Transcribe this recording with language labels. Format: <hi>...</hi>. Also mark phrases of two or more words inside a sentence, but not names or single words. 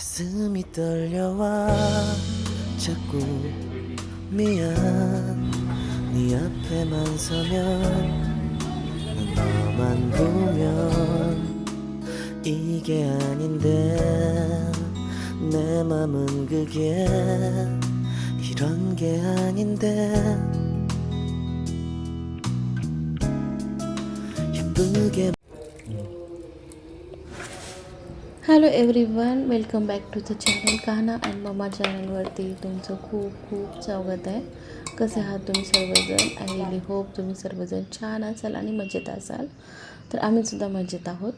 <ko>가슴이 떨려와 자꾸 미안 네 앞에만 서면 난 너만 보면 이게 아닌데 내 맘은 그게 이런 게 아닌데 예쁘게</ko> <en>hello everyone, welcome back to the channel</en> <mr>कान्हा अँड मम्मा चॅनलवरती तुमचं खूप खूप स्वागत आहे. कसे आहात तुम्ही सर्वजण?</mr> <en>I really hope</en> <mr>तुम्ही सर्वजण छान असाल आणि मजेत असाल. तर आम्हीसुद्धा मजेत आहोत.</mr>